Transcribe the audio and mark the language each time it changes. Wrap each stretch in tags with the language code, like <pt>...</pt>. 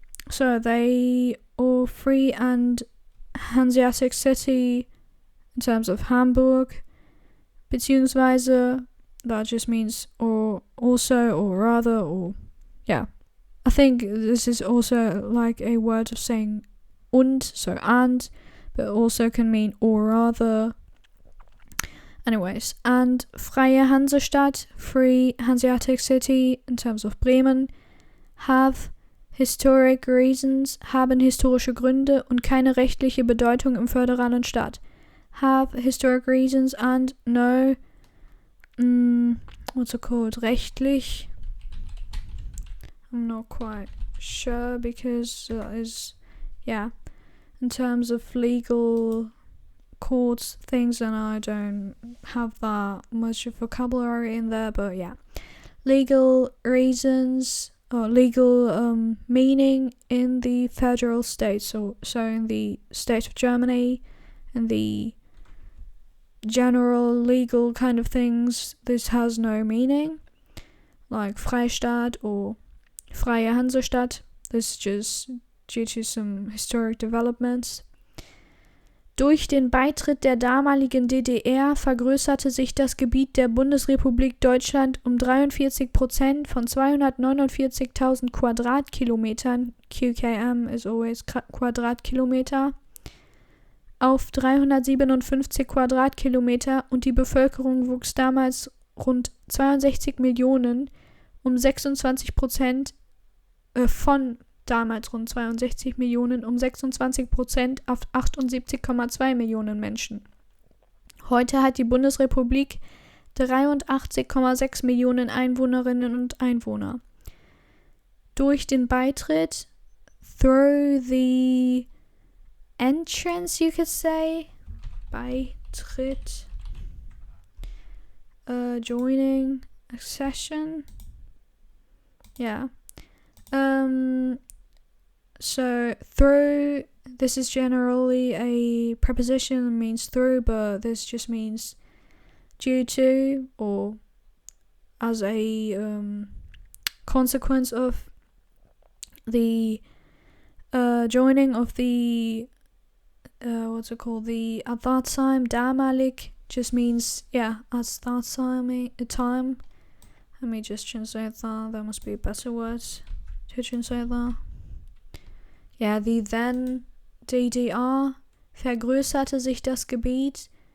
<en>So they are Free and Hanseatic city in terms of Hamburg, beziehungsweise, that just means or also or rather, or yeah. I think this is also like a word of saying und, so and, but also can mean or rather. Anyways, and Freie Hansestadt, Free Hanseatic city in terms of Bremen, have historic reasons,</en> <de>haben historische Gründe und keine rechtliche Bedeutung im föderalen Staat.</de> <en>Have historic reasons and no, what's it called, rechtlich? I'm not quite sure, because that is, in terms of legal courts things, and I don't have that much of vocabulary in there, but yeah. Legal reasons legal meaning in the federal state. So in the state of Germany and the general legal kind of things, this has no meaning. Like Freistaat or Freie Hansestadt. This is just due to some historic developments.</en> <de>Durch den Beitritt der damaligen DDR vergrößerte sich das Gebiet der Bundesrepublik Deutschland um 43% von 249.000 Quadratkilometern,</de> <en>QKM is always Quadratkilometer,</en> <de>auf 357 Quadratkilometer und die Bevölkerung wuchs damals rund 62 Millionen um 26% von damals rund 62 Millionen um 26% auf 78,2 Millionen Menschen. Heute hat die Bundesrepublik 83,6 Millionen Einwohnerinnen und Einwohner. Durch den Beitritt,</de> <en>through the entrance, you could say, Beitritt, joining, accession, yeah. So through, this is generally a preposition that means through, but this just means due to or as a consequence of the joining of the the at that time, damalig just means at that time. Let me just translate that. There must be a better word to translate that. The then</en> <de>DDR vergrößerte sich das Gebiet.</de>